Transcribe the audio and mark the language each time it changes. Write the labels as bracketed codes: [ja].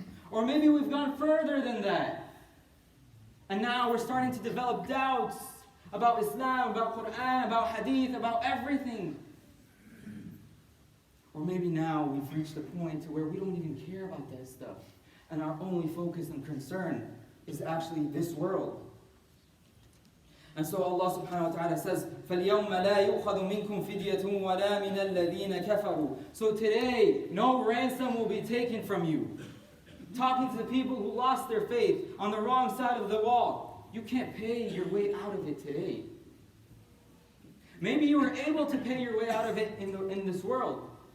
[en] Or maybe we've gone further than that. And now we're starting to develop doubts about Islam, about Quran, about Hadith, about everything. Or maybe now we've reached a point to where we don't even care about that stuff. And our only focus and concern is actually this world. And so Allah subhanahu wa ta'ala says, [ar] فَالْيَوْمَ لَا يُؤْخَذُ مِنْكُمْ فِدْيَةٌ وَلَا مِنَ الَّذِينَ كَفَرُوا. [en] So today, no ransom will be taken from you. Talking to the people who lost their faith on the wrong side of the wall. You can't pay your way out of it today. Maybe you were able to pay your way out of it in this world.